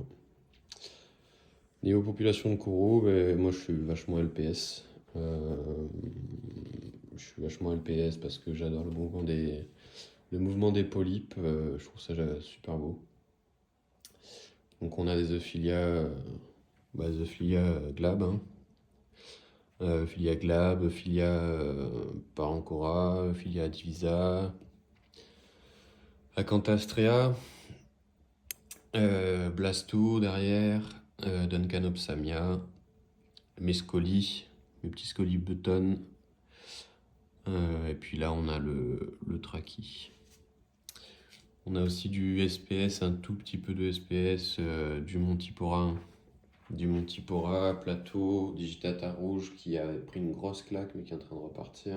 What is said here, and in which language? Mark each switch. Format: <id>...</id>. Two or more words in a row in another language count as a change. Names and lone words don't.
<fr>Niveau population de coraux, ben, moi je suis vachement LPS. Je suis vachement LPS parce que j'adore le mouvement des polypes. Je trouve ça super beau. Donc on a des Euphilia glab, hein. Euphilia glab, Euphilia parancora, Euphilia divisa, Acanthastraea, Blasto derrière, Duncanopsamia, mes scolis, mes petits scolis button, et puis là on a le trachy. On a aussi du SPS, un tout petit peu de SPS, du Montipora, plateau, digitata rouge qui a pris une grosse claque mais qui est en train de repartir.</fr>